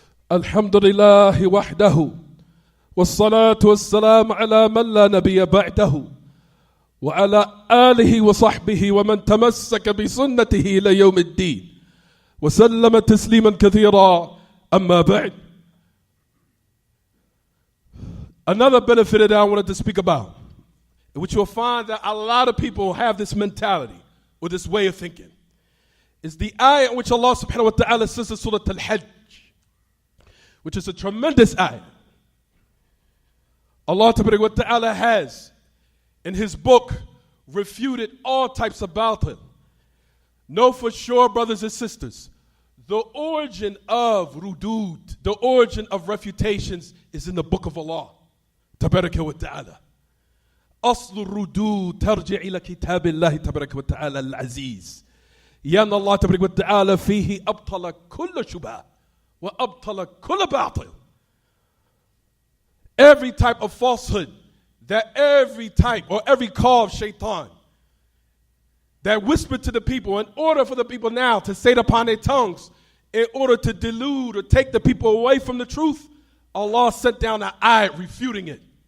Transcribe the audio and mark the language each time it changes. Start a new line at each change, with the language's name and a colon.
Arabic: الحمد لله وحده والصلاة والسلام على من لا نبي بعده وعلى آله وصحبه ومن تمسك بسنته إلى يوم الدين وسلم تسليما كثيرا أما بعد.
English: Another benefit that I wanted to speak about in which you'll find that a lot of people have this mentality or this way of thinking, is the ayah in which Allah subhanahu wa ta'ala says in Surah Al-Hajj, which is a tremendous ayah. Allah wa ta'ala has, in His book, refuted all types of batil. Know for sure, brothers and sisters, the origin of rudud, the origin of refutations is in the book of Allah.
Arabic: Tabaraka wa ta'ala. أصل الردود ترجع إلى كتاب الله تبارك وتعالى العزيز. لأن الله تبارك وتعالى فيه أبطل كل شبهة وأبطل كل باطل.
English: Every type of falsehood, that every type or every call of shaitan that whispered to the people in order for the people now to say it upon their tongues, in order to delude or take the people away from the truth, Allah sent down an ayat refuting it.